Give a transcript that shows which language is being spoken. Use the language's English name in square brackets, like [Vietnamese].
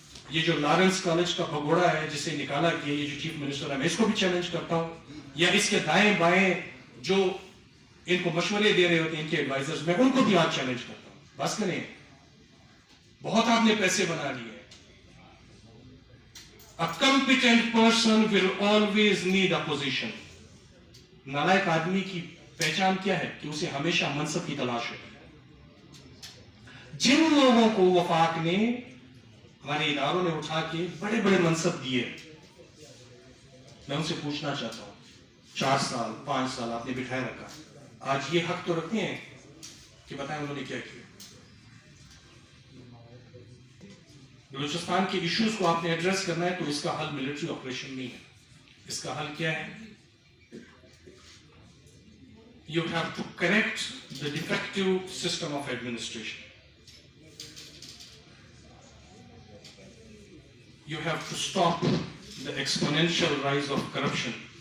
[Urdu] یہ جو Lawrence college کا بھگوڑا ہے جسے نکالا کیا, یہ جو چیف منسٹر ہے میں اس کو بھی چیلنج کرتا ہوں. یا اس کے دائیں بائیں جو ان کو مشورے دے رہے ہوتے ہیں, ان کے ایڈوائزرز, میں ان کو بھی آج چیلنج کرتا ہوں. بس کریں, بہت آپ نے پیسے بنا لیے. [English] A competent person will always need a position. [Urdu] نالائق آدمی کی پہچان کیا ہے کہ اسے ہمیشہ منصب کی تلاش ہے. جن لوگوں کو وفاق نے, ہمارے اداروں نے اٹھا کے بڑے بڑے منصب دیے, میں ان سے پوچھنا چاہتا ہوں, 4 سال 5 سال آپ نے بٹھائے رکھا, آج یہ حق تو رکھتے ہیں کہ بتائیں انہوں نے کیا کیا. بلوچستان کے ایشوز کو آپ نے ایڈریس کرنا ہے تو اس کا حل ملٹری آپریشن نہیں ہے. اس کا حل کیا ہے؟ [English] You have to correct the defective system of administration. You have to stop the exponential rise of corruption.